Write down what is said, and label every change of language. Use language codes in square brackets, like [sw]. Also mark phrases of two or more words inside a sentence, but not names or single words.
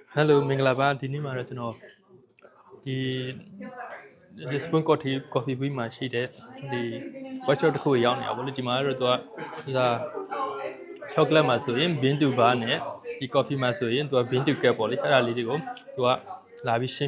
[my] Hello မင်္ဂလာပါဒီနေ့မှာတော့ကျွန်တော်ဒီ Lisbon Coffee Week မှာရှိတဲ့ဒီ workshop တစ်ခုကိုရောက်နေတာပေါ့လေဒီမှာတော့သူကဒါ chocolate မှာဆိုရင် [en] bean to bar [my] နဲ့ဒီ coffee မှာဆိုရင်သူက [en] bean to cap [my] ပေါ့လေအဲ့ဒါလေးတွေကိုသူကလာပြီးရှင်း